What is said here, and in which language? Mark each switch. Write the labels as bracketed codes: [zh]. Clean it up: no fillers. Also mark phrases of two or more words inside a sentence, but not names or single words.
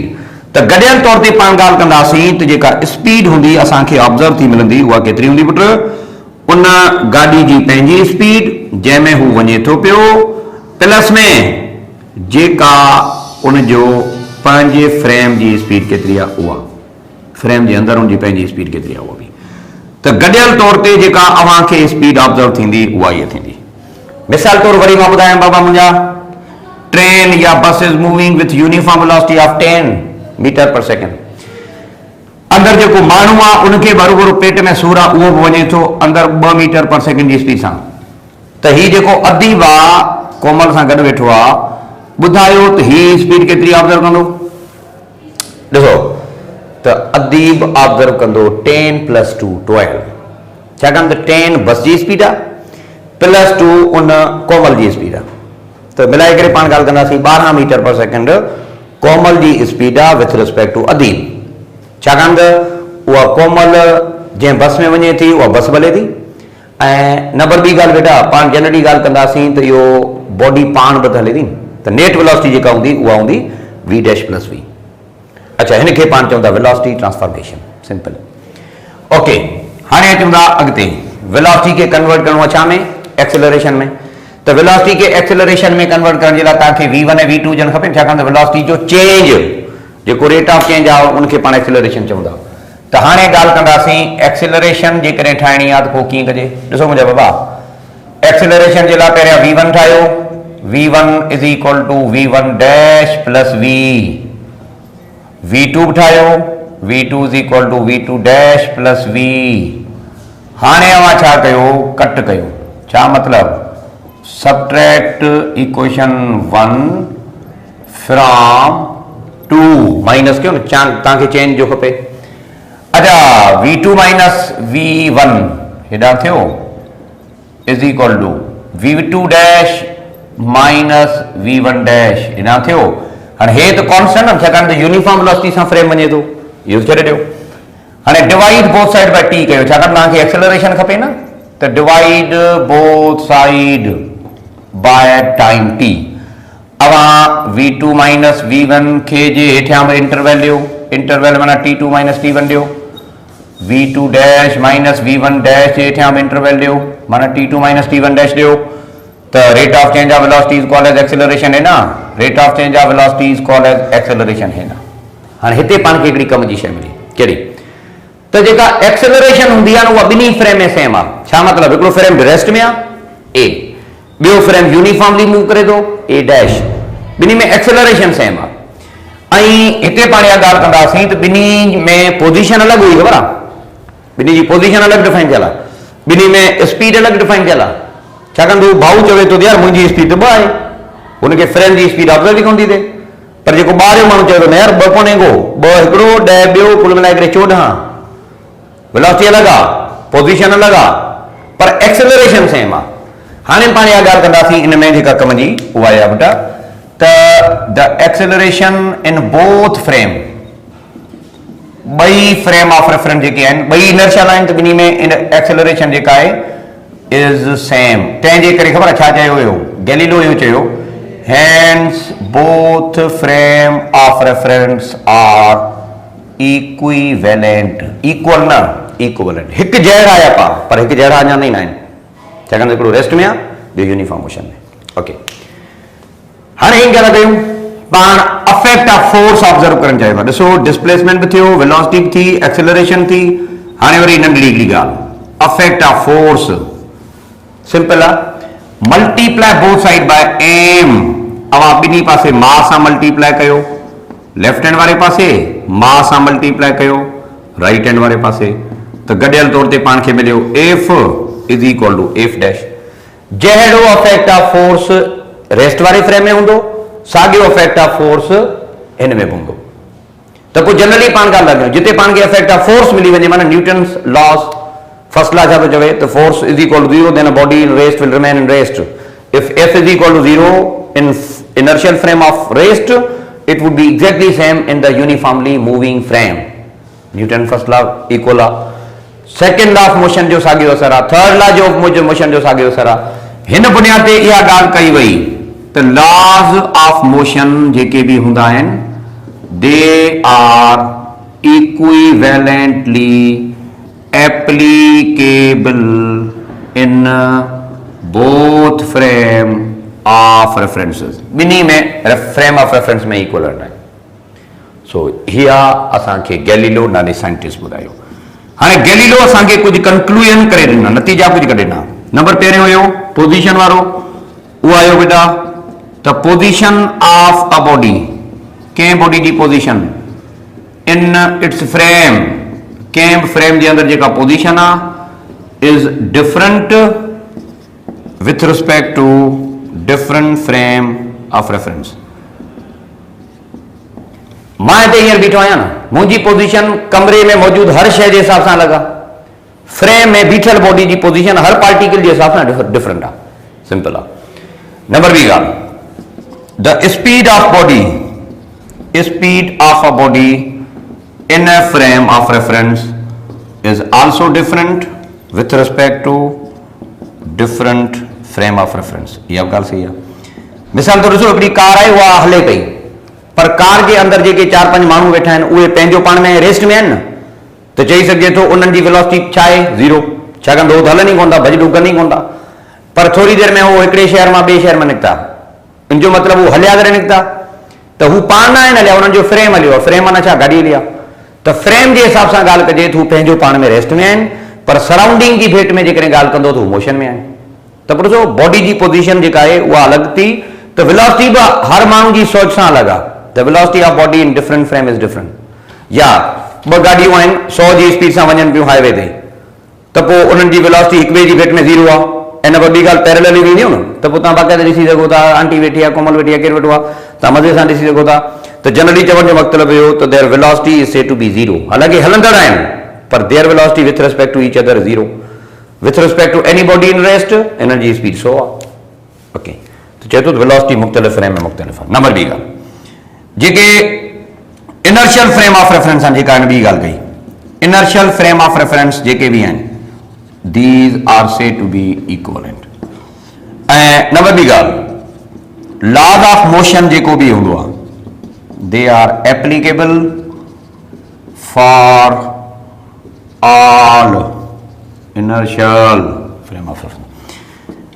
[sd] त गॾियल तौर ते पाण ॻाल्हि कंदासीं त जेका स्पीड हूंदी असांखे ऑब्ज़र्व थी मिलंदी उहा केतिरी हूंदी पुट, उन गाॾी जी पंहिंजी स्पीड जंहिंमें हू वञे थो पियो प्लस में जेका उनजो पंहिंजे फ्रेम जी स्पीड केतिरी आहे उहा, फ्रेम जे अंदरि उनजी पंहिंजी स्पीड केतिरी आहे उहा बि। त गॾियल तौर ते जेका अव्हांखे स्पीड ऑब्ज़र्व थींदी उहा इहा थींदी। मिसाल तौरु वरी मां ॿुधायां बाबा, मुंहिंजा [en] train or bus is moving with uniform velocity of 10 meter per second. [sd] अंदरि जेको माण्हू आहे उनखे बरोबरि पेट में सूर आहे, उहो बि वञे थो अंदरि [en] 2 meter per second [sd] जी स्पीड सां। त ही जेको अदीब आहे कोमल सां गॾु वेठो आहे, ॿुधायो त ही स्पीड केतिरी ऑब्ज़र्व कंदो। ॾिसो त अदीब ऑब्ज़र्व कंदो 10 + 2 12, छाकाणि त 10 बस जी स्पीड आहे प्लस 2 उन कोमल जी स्पीड आहे, त मिलाए करे पाण ॻाल्हि कंदासीं [en] 12 meter per second [sd] कोमल जी स्पीड आहे [en] with respect to [sd] अदीब। छाकाणि त उहा कोमल जंहिं बस में वञे थी उहा बस भले थी। ऐं नंबर ॿी ॻाल्हि बेटा, पाण जनरली ॻाल्हि कंदासीं त इहो बॉडी पाण बि हले थी, त नेट वेलोसिटी जेका हूंदी उहा हूंदी [en] v dash plus v. [sd] अच्छा, हिनखे पाण चऊं था [en] velocity transformation, [sd] सिंपल। ओके, हाणे अचूं था अॻिते। वेलोसिटी खे कन्वर्ट करणो आहे छा में? एक्सेलरेशन में। त वेलोसिटी खे एक्सेलरेशन में कन्वर्ट करण जे लाइ तव्हांखे v1 ऐं v2 हुजणु खपनि, छाकाणि त वेलोसिटी जो चेंज जेको [en] rate of change [sd] आहे उनखे पाण एक्सेलरेशन चऊं था। त हाणे ॻाल्हि कंदासीं एक्सेलरेशन जेकॾहिं ठाहिणी आहे त पोइ कीअं कजे। ॾिसो मुंहिंजा बाबा, एक्सेलरेशन जे लाइ पहिरियां v1 ठाहियो, [en] v1 is equal to v1 dash plus v. v2 ठाहियो, v2 is equal to v2 dash plus v. [sd] हाणे अवां छा कयो? कट कयो। छा मतिलब? [en] subtract equation 1 from 2 [sd] माइनस कयो न, तव्हांखे चेंज जो खपे। अच्छा, [en] v2 minus v1 [sd] हेॾां थियो [en] is equal to v2 dash minus v1 dash [sd] हेॾां थियो। हाणे हे त कॉन्स्टेंट आहे, छाकाणि त [en] uniform velocity [sd] सां फ्रेम वञे थो, इहो छॾे ॾियो। हाणे [en] divide both side by t [sd] कयो, छाकाणि तव्हांखे एक्सेलरेशन खपे न, त [en] divide both side by time t. [sd] अवां [en] v2 minus v1 [sd] खे जे हेठियां में इंटरवल ॾियो, इंटरवल माना [en] t2 minus t1 [sd] ॾियो। [en] v2 dash minus v1 dash [sd] जे हेठियां में इंटरवल ॾियो, माना [en] t2 minus t1 dash [sd] ॾियो। [en] त rate of change of velocity is called as acceleration [hi] है ना। [en] rate of change of velocity is called as acceleration [hi] है ना। [sd] हाणे हिते पाण खे हिकिड़ी कम जी शइ मिली, कहिड़ी? त जेका एक्सेलरेशन हूंदी आहे न उहा ॿिन्ही फ्रेम में सेम आहे। छा मतिलबु? हिकिड़ो फ्रेम रेस्ट में आहे a, ॿियो फ्रेम [en] uniformly move [sd] करे थो [en] a dash, [sd] ॿिन्ही में एक्सेलरेशन सेम आहे। ऐं हिते पाण इहा ॻाल्हि कंदासीं त ॿिन्ही में पोज़ीशन अलॻि हुई, ख़बर आहे? ॿिन्ही जी पोज़ीशन अलॻि डिफाइन थियल आहे, ॿिन्ही में स्पीड अलॻि डिफाइन थियल आहे। छाकाणि त उहो भाऊ चवे थो त यार मुंहिंजी स्पीड त 2 आहे, हुनखे फ्रेम जी स्पीड ऑब्ज़र्व ई कोन थी थिए। पर जेको ॿाहिरियों माण्हू चवे थो न यार 2.2, 2 हिकिड़ो 10 ॿियो, कुल मिलाए करे 14। वेलोसिटी अलॻि आहे, पोज़ीशन अलॻि आहे, पर एक्सेलरेशन सेम आहे। हाणे पाण इहा ॻाल्हि कंदासीं इन में जेका कम जी उहा आहे बेटा, त [en] the acceleration in both frame, [sd] ॿई [en] frame of reference [sd] जेके आहिनि, ॿई इनर्शियल आहिनि, त ॿिन्ही में इन एक्सेलरेशन जेका आहे [en] is same. [sd] तंहिंजे करे ख़बर आहे छा चयो हुयो? गैलीलियो इहो चयो, [en] hence both frame of reference are equivalent. [sd] इक्वल न, इक्विवेलेंट। हिकु जहिड़ा आया पा, पर हिकु जहिड़ा अञा न आहिनि, छाकाणि हिकिड़ो रेस्ट में आहे, ॿियो [en] uniform motion [sd] में। ओके, हाणे ही ॻाल्हि कयूं पाण [en] effect of force observe [sd] करणु चाहियूं था। ॾिसो, डिस्प्लेसमेंट बि थियो, वेलोसिटी बि थी, एक्सेलरेशन थी। हाणे वरी नंढड़ी हिकिड़ी ॻाल्हि, [en] effect of force. सिंपल आहे, multiply both side by m. [sd] अवां ॿिन्ही पासे मास सां मल्टीप्लाई कयो, [en] left hand [sd] वारे पासे मास सां मल्टीप्लाई कयो, [en] right hand [sd] वारे पासे, त गॾियल तौर ते पाण खे मिलियो [en] F is equal to F dash. [sd] जहिड़ो [en] effect of force [sd] रेस्ट वारे फ्रेम में हूंदो, साॻियो [en] effect of force [sd] हिन में बि हूंदो। त पोइ जनरली पाण ॻाल्हि था कयूं, जिते पाण खे [en] effect of force [sd] मिली वञे, माना [en] Newton's laws first law [sd] छा थो चवे, त [en] force is equal to 0, then a body in rest will remain in rest. if F is equal to 0 in inertial frame of rest, it would be exactly same in the uniformly moving frame. Newton first law equal law, second law of motion [sd] जो साॻियो असर आहे, [en] third law [sd] जो motion जो साॻियो असर आहे। हिन बुनियाद ते इहा ॻाल्हि कई वई त [en] laws of motion [sd] जेके बि हूंदा आहिनि, [en] they are equivalently applicable in both frame of references। [sd] ॿिन्ही में [en] frame of reference [sd] में इक्वलेंट आहे। सो हिया असांखे गैलीलियो नाले साइंटिस्ट ॿुधायो। हाणे गैलीलियो असांखे कुझु कंक्लूजन करे ॾिना, नतीजा कुझु कढे ॾिना। नंबर पहिरियों हुयो पोज़ीशन वारो, उहो आयो बेटा त [en] position of a body, [sd] कंहिं बॉडी जी पोज़ीशन [en] in its frame, [sd] कंहिं बि फ्रेम जे अंदरि जेका पोज़ीशन आहे [en] is different with respect to different frame of reference. [sd] मां हिते हींअर बीठो आहियां न, मुंहिंजी पोज़ीशन कमरे में मौजूदु हर शइ जे हिसाब सां अलॻि आहे, फ्रेम में बीठल [hi] बॉडी की पोजीशन हर पार्टिकल के हिसाब से डिफरेंट है, सिंपल है। [sd] नंबर बी ॻाल्हि, [en] the speed of body speed of a body in a frame of reference is also different with respect to different frame of reference. [hi] ये अब गाल सही है. [sd] मिसाल तो ॾिसो हिकिड़ी कार आहे उहा हले पई पर कार जे अंदरि जेके 4-5 माण्हू वेठा आहिनि उहे पंहिंजो पाण में रेस्ट में आहिनि न त चई सघिजे थो उन्हनि जी वेलोसिटी छा आहे 0 छाकाणि त उहो त हलनि ई कोन था भॼ डुक कनि ई कोन था पर थोरी देरि में उहो हिकिड़े शहर मां ॿिए शहर में निकिता इन जो मतिलबु उहो हलिया करे निकिता त हू पाण न आहिनि हलिया उन्हनि जो फ्रेम हलियो आहे फ्रेम माना छा गाॾी हली आहे त फ्रेम जे हिसाब सां ॻाल्हि कजे त हू पंहिंजो पाण में रेस्ट में आहिनि पर सराउंडिंग जी भेट में जेकॾहिं ॻाल्हि कंदो त हू मोशन में आहिनि त पोइ ॾिसो बॉडी जी पोज़ीशन जेका आहे उहा अलॻि थी त वेलोसिटी बि हर माण्हू जी सोच सां अलॻि आहे [en] the velocity of body in different frame is different. [sd] या ॿ गाॾियूं आहिनि 100 जी स्पीड सां वञनि पियूं हाईवे ते त पोइ उन्हनि जी वेलोसिटी हिक ॿिए जी भेट में 0 आहे ऐं न ॿी ॻाल्हि पैरेलल वेंदियूं न त पोइ तव्हां बाक़ाइदा ॾिसी सघो था आंटी वेठी आहे कोमल वेठी आहे केरु वेठो आहे तव्हां मज़े सां ॾिसी सघो था त जनरली चवण जो मतिलबु इहो त [en] their velocity is said to be 0 [sd] हालांकि हलंदड़ आहिनि पर [en] their velocity with respect to each other 0 with respect to any body in rest [sd] हिननि जी स्पीड 100 आहे. ओके त चए थो त वेलोसिटी मुख़्तलिफ़ फ्रेम में मुख़्तलिफ़ आहे. नंबर ॿी ॻाल्हि जेके [en] inertial frame of reference [sd] आहिनि जेका हिन ॿी ॻाल्हि कई [en] inertial frame of reference [sd] जेके बि आहिनि [en] these are said to be equivalent. [sd] ऐं नंबर ॿी ॻाल्हि [en] laws of motion [sd] जेको बि हूंदो आहे [en] they are applicable for all inertial frame of reference.